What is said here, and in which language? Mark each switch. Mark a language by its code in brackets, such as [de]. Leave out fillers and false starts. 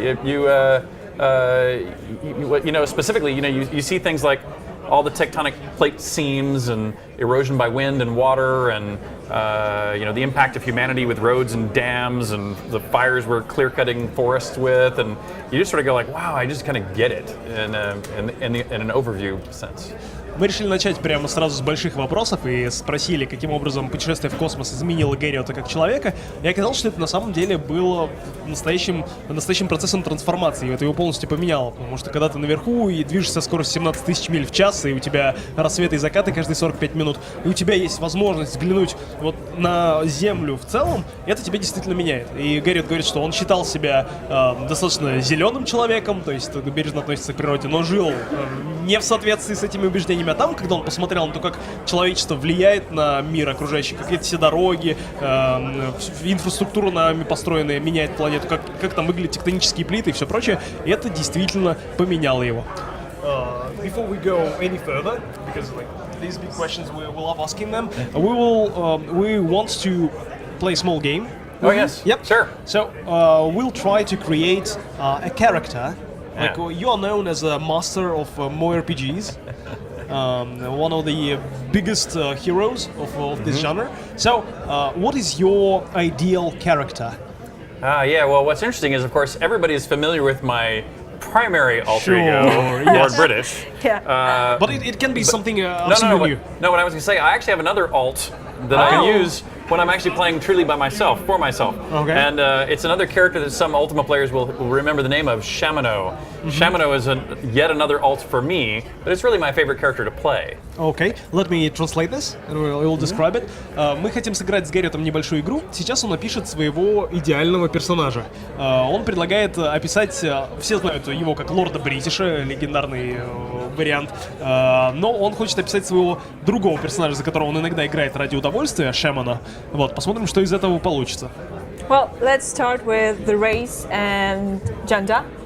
[en] You know, specifically, you know, you see things like all the tectonic plate seams and erosion by wind and water, and you know, the impact of humanity with roads and dams and the fires we're clear-cutting forests with, and you just sort of go like, wow, I just kind of get it in an overview sense. [ru] Мы решили начать прямо сразу с больших вопросов и спросили, каким образом путешествие в космос изменило Гэрриота как человека. И оказалось, что это на самом деле было настоящим процессом трансформации. И это его полностью поменяло, потому что когда ты наверху и движешься со скоростью 17 тысяч миль в час, и у тебя рассветы и закаты каждые 45 минут, и у тебя есть возможность взглянуть вот на Землю в целом, это тебя действительно меняет. И Гэрриот говорит, что он считал себя достаточно зеленым человеком, то есть бережно относится к природе, но жил не в соответствии с этими убеждениями. А там, когда он посмотрел на то, как человечество влияет на мир окружающий, как эти все дороги, инфраструктура нами построенная меняет планету, как там выглядят тектонические плиты и все прочее, это действительно поменяло его. [en] Before we go any further, because like these big questions we love asking them, we want to play a small game. Oh yes, Yep. Sure. So we'll try to create a character. Like you are known as a master of MMO-RPGs. One of the biggest heroes of this genre. So, what is your ideal character? Yeah, well, what's interesting is, of course, everybody is familiar with my primary alter ego, Lord British. Yeah. But it can be something new. No, what I was going to say, I actually have another alt that I can use when I'm actually playing truly by myself, for myself. Okay. And it's another character that some Ultima players will remember the name of, Shamano. Shamano is yet another alt for me, but it's really my favorite character to play. Okay, let me translate this, and we'll describe it. [ru] Мы хотим сыграть с Гэрриотом небольшую игру. Сейчас он опишет своего идеального персонажа. Он предлагает описать, все знают его как Лорда Бритиша, легендарный вариант, но он хочет описать своего другого персонажа, за которого он иногда играет ради удовольствия, Шамана. Вот, посмотрим, что из этого получится. [en] Well, let's start with the race and gender.